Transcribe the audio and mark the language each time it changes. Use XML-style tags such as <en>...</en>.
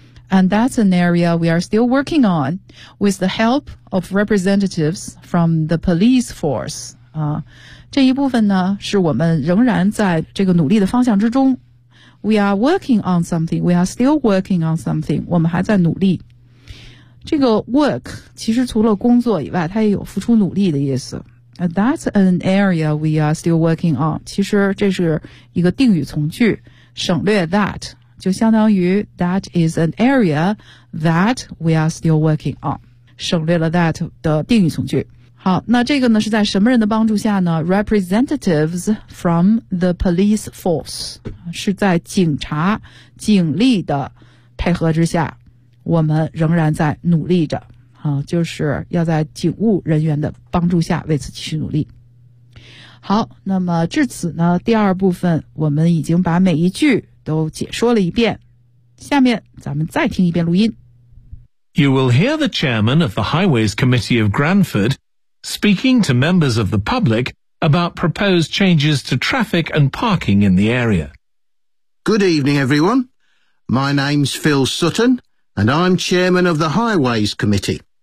<en>And that's an area we are still working on with the help of representatives from the police force、</en> <zh>这一部分呢是我们仍然在这个努力的方向之中。</zh> <en>We are working on something. We are still working on something.</en> <zh>我们还在努力。这个 work 其实除了工作以外，它也有付出努力的意思。</zh> <en>That's an area we are still working on.</en> <zh>其实这是一个定语从句，省略 that 就相当于</zh> <en>that is an area that we are still working on.</en> <zh>省略了 that 的定语从句。好，那这个呢是在什么人的帮助下呢？</zh> <en>Representatives from the police force</en> <zh>是在警察警力的配合之下。我们仍然在努力着啊，就是要在警务人员的帮助下为此继续努力。好，那么至此呢，第二部分我们已经把每一句都解说了一遍，下面咱们再听一遍录音。</zh> <en>You will hear the chairman of the Highways Committee of Granford speaking to members of the public about proposed changes to traffic and parking in the area. Good evening everyone. My name's Phil SuttonAnd I'm chairman of the Highways Committee.</en>